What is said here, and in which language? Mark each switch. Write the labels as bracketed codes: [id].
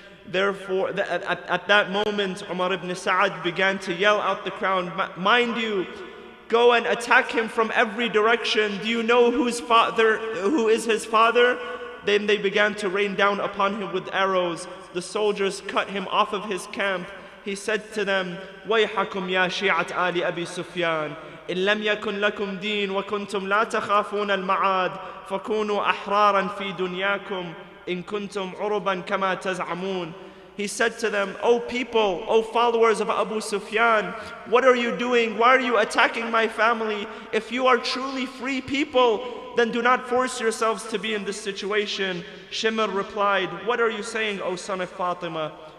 [en] Therefore, at that moment, Umar ibn Sa'ad began to yell out the crowd, "Mind you, go and attack him from every direction. Do you know who is his father?" Then they began to rain down upon him with arrows. The soldiers cut him off of his camp. [ar] He said to them, "وَيْحَكُمْ يَا شِيعَةَ آلِ أَبِي سُفْيَانَ إِنْ لَمْ يَكُنْ لَكُمْ دِينٌ وَكُنْتُمْ لَا تَخَافُونَ الْمَعَادِ فَكُونُوا أَحْرَارًا فِي دُنْيَاكُمْ إِنْ كُنْتُمْ عُرُبًا كَمَا تَزْعَمُونَ." [en] He said to them, "O people, O followers of Abu Sufyan, what are you doing? Why are you attacking my family? If you are truly free people, then do not force yourselves to be in this situation." Shimr replied, "What are you saying, O son of Fatima?"